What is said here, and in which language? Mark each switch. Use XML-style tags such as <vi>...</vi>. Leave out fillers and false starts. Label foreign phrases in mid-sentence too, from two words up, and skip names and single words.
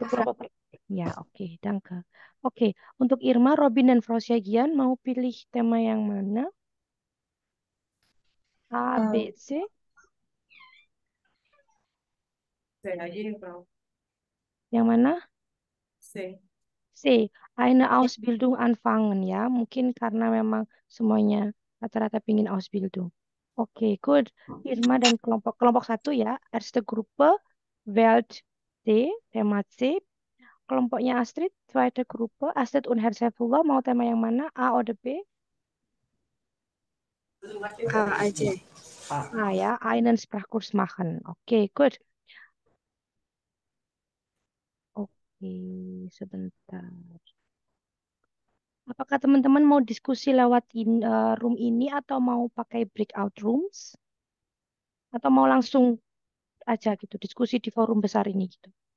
<id>Ya, Fra. kelompok ya, oke, danke. Oke, untuk Irma, Robin, dan Frau Siegian mau pilih tema yang mana? A, Eh, B, C? Saya aja nih, Bro. Yang mana? C.</id> <de>C. Eine Ausbildung anfangen ya.</de> <id>Mungkin karena memang semuanya rata-rata pingin Ausbildung.</id> <en>Oke, good.</en> <id>Irma dan kelompok kelompok satu ya.</id> <de>Erste Gruppe Welt C, tema C.</de> <id>Kelompoknya Astrid,</id> <de>zweite Gruppe, Astrid und Herr Saifullah</de> <id>mau tema yang mana? A atau B? A aja. Ah, A ya,</id> <de>einen Sprachkurs machen.</de> <id>Oke, good. Oke, sebentar. Apakah teman-teman mau diskusi lewat room ini atau mau pakai</id> <en>breakout rooms?</en> <id>Atau mau langsung aja gitu, diskusi di forum besar ini gitu?</id>